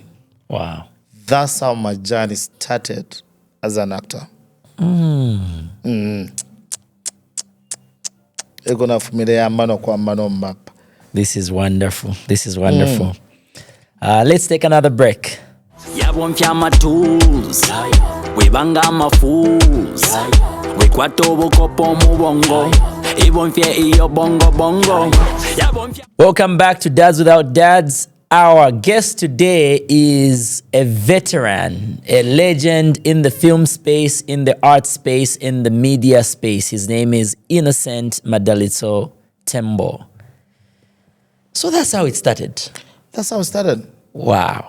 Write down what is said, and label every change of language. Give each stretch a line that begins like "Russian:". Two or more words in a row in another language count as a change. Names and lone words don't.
English: Wow. That's how my journey started as an actor. This is wonderful. Let's take another break.
Bemba: Yabonfya amatuls webanga amafools wekwata obukopo mu bongo ibonfye iyo bongo bongo.
English: Welcome back to Dads Without Dads. Our guest today is a veteran, a legend in the film space, in the art space, in the media space. His name is Innocent Madalitso Tembo. So that's how it started. Wow.